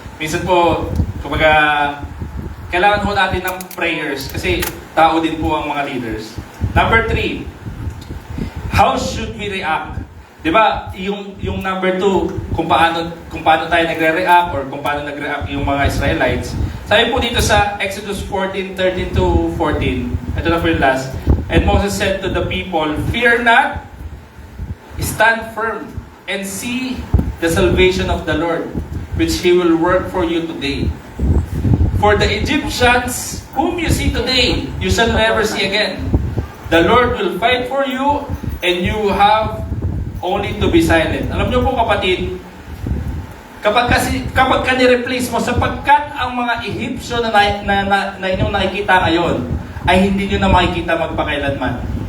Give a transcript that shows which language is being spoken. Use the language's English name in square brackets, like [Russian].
[Filipino] Minsan po, kumbaga, kailangan po natin ng prayers kasi tao din po ang mga leaders. [English] Number 3, how should we react? [Filipino] Diba, yung number 2, kung paano tayo nagre-react or kung paano nagre-react yung mga Israelites. Sabi po dito sa Exodus 14:13-14, ito na po yung last. [English] And Moses said to the people, "Fear not, stand firm, and see the salvation of the Lord, which He will work for you today. For the Egyptians, whom you see today, you shall never see again. The Lord will fight for you, and you have only to be silent." [Filipino] Alam niyo po kapatid, kapag ka ni-replace mo, sapagkat ang mga Ehipsyo na inyong nakikita ngayon, ay hindi nyo na makikita magpakailanman.